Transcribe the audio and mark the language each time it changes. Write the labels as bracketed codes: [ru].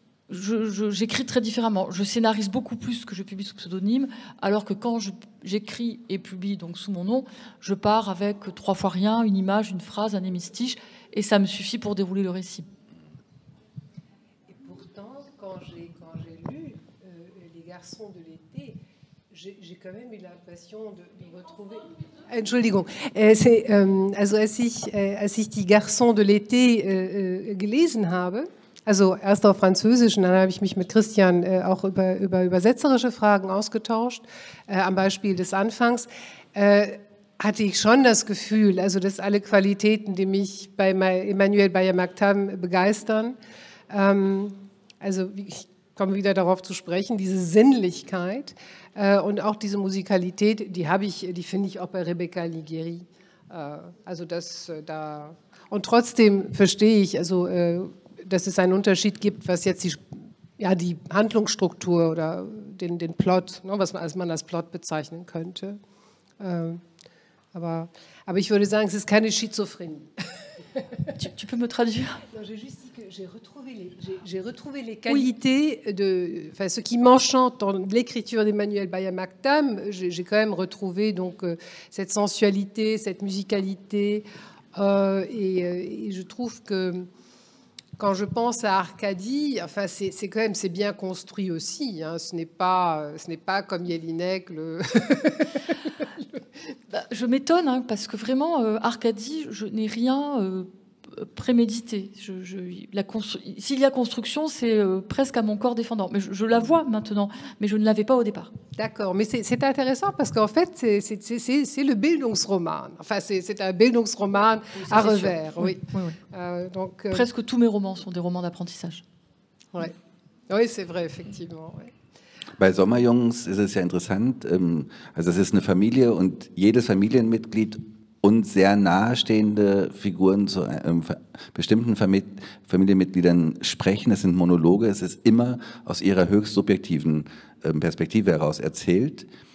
[fr] j'écris très différemment. Je scénarise beaucoup plus ce que je publie sous pseudonyme, alors que quand j'écris et publie donc sous mon nom, je pars avec 3 fois rien, une image, une phrase, un hémistiche, et ça me suffit pour dérouler le récit. Et pourtant, quand j'ai lu Les Garçons de l'été, J'ai quand même eu l'impression de retrouver. [de] Entschuldigung. Also als ich die Garçons de l'été gelesen habe, also erst auf Französisch und dann habe ich mich mit Christian auch über übersetzerische Fragen ausgetauscht, am Beispiel des Anfangs, hatte ich schon das Gefühl, also dass alle Qualitäten, die mich bei Emmanuel Bayer-Maktam begeistern, also ich komme wieder darauf zu sprechen, diese Sinnlichkeit und auch diese Musikalität, die finde ich auch bei Rebecca Alighieri. Also und trotzdem verstehe ich, also dass es einen Unterschied gibt, was jetzt die Handlungsstruktur oder den Plot, ne, was man als Plot bezeichnen könnte. Aber ich würde sagen, es ist keine Schizophrenie. [fr] Tu peux me traduire? J'ai juste dit que j'ai retrouvé les qualités ce qui m'enchante dans l'écriture d'Emmanuel Bayer-Maktam. J'ai quand même retrouvé donc cette sensualité, cette musicalité, et je trouve que quand je pense à Arcadie, enfin c'est bien construit aussi. Hein, ce n'est pas comme Jelinek Je m'étonne, hein, parce que vraiment, Arcadie, je n'ai rien prémédité. S'il y a construction, c'est presque à mon corps défendant. Mais je la vois maintenant, mais je ne l'avais pas au départ. D'accord, mais c'est intéressant parce qu'en fait, c'est le Bildungsroman. Enfin, c'est un Bildungsroman à revers. Oui. Donc, presque tous mes romans sont des romans d'apprentissage. Ouais. Oui, c'est vrai, effectivement. Ouais. [de] Bei Sommerjungs ist es ja interessant, also es ist eine Familie und jedes Familienmitglied und sehr nahestehende Figuren zu bestimmten Familienmitgliedern sprechen. Es sind Monologe, es ist immer aus ihrer höchst subjektiven Perspektive heraus erzählt.